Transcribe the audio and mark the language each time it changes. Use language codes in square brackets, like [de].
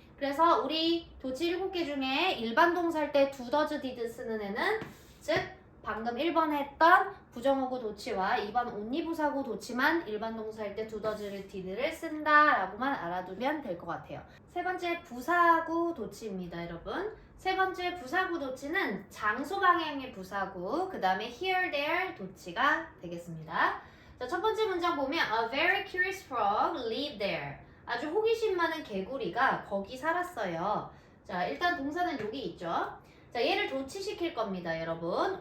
[ko] 그래서 우리 도치 7개 중에 일반 동사일 때 do, does, did 쓰는 애는 즉 방금 1번에 했던 부정어구 도치와 2번 only 부사구 도치만 일반 동사일 때 do, does, did를 쓴다라고만 알아두면 될 것 같아요. 세 번째 부사구 도치입니다, 여러분. 세 번째 부사구 도치는 장소 방향의 부사구, 그 다음에 here, there 도치가 되겠습니다. [en] 자, 첫 번째 문장 보면 A very curious frog lived there. [ko] 아주 호기심 많은 개구리가 거기 살았어요. 자, 일단 동사는 여기 있죠. 자, 얘를 도치시킬 겁니다, 여러분.